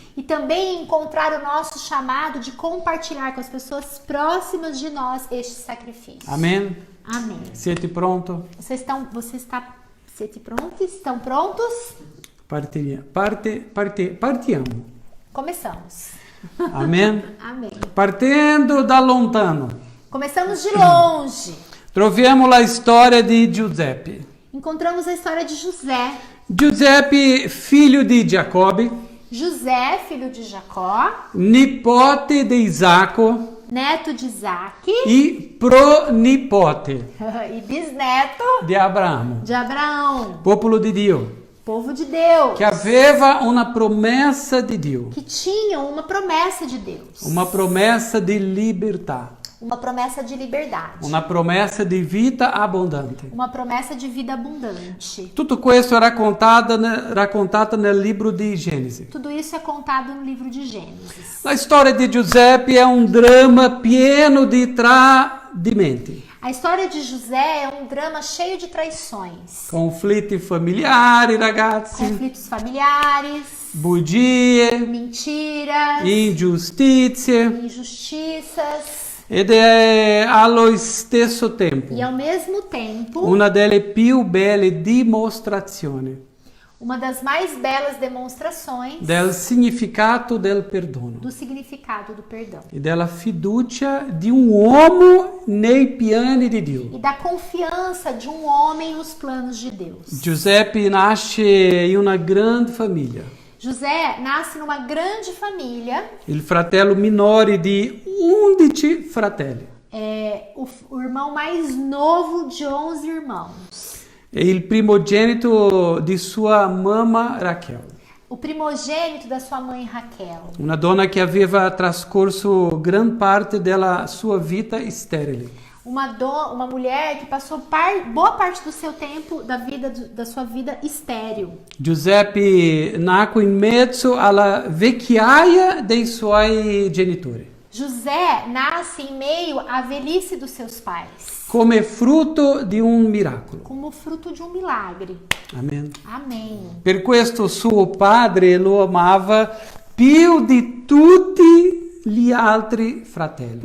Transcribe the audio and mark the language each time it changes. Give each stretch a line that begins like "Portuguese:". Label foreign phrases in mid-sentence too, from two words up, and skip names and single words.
Portuguese: E também encontrar o nosso chamado de compartilhar com as pessoas próximas de nós este sacrifício. Amen? Amém.
Italian: Siete pronti?
Portuguese: Estão prontos?
Italian: Partiamo.
Portuguese: Começamos. Amen? Amém.
Italian: Partendo da lontano,
Portuguese: Começamos de longe.
Italian: troviamo la storia di Giuseppe.
Portuguese: Encontramos a história de José.
Italian: Giuseppe, figlio di Giacobbe,
Portuguese: José, filho de Jacó,
Italian: nipote di Isacco
Portuguese: neto de Isaac
Italian: e pronipote
Portuguese: e bisneto
Italian: di Abramo,
Portuguese: de Abraão,
Italian: popolo di Dio,
Portuguese: povo de Deus,
Italian: che aveva una promessa di Dio,
Portuguese: que tinham uma promessa de Deus,
Italian: una promessa di libertà,
Portuguese: uma promessa de liberdade,
Italian: una promessa di vita abbondante.
Portuguese: uma promessa de vida abundante.
Italian: Tutto questo è raccontato nel libro di Genesi.
Portuguese: Tudo isso é contado no livro de Gênesis.
Italian: La storia di Giuseppe è un dramma pieno di tradimenti,
Portuguese: A história de José é um drama cheio de traições,
Italian: conflitti familiari, ragazzi,
Portuguese: conflitos familiares,
Italian: bugie,
Portuguese: mentiras,
Italian: ingiustizie,
Portuguese: injustiças
Italian: ed è allo stesso tempo
Portuguese: e ao mesmo tempo
Italian: una delle più belle dimostrazioni
Portuguese: uma das mais belas demonstrações
Italian: del significato del perdono
Portuguese: do significado do perdão
Italian: e della fiducia di un uomo nei piani di Dio.
Portuguese: e da confiança de um homem nos planos de Deus.
Italian: Giuseppe nasce in una grande famiglia.
Portuguese: José nasce numa grande família,
Italian: Il fratello minore di 11 fratelli
Portuguese: é o irmão mais novo de 11 irmãos,
Italian: e il primogenito di sua mamma Rachel,
Portuguese: o primogênito da sua mãe Raquel,
Italian: una donna che aveva trascorso gran parte della sua vita sterile.
Portuguese: uma mulher que passou boa parte do seu tempo da sua vida estéril.
Italian: Giuseppe nacque in mezzo alla vecchiaia dei suoi genitori,
Portuguese: José nasce em meio à velhice dos seus pais,
Italian: come frutto di un miracolo.
Portuguese: como fruto de um milagre. Amen. Amém.
Italian: Per questo suo padre lo amava più di tutti gli altri fratelli.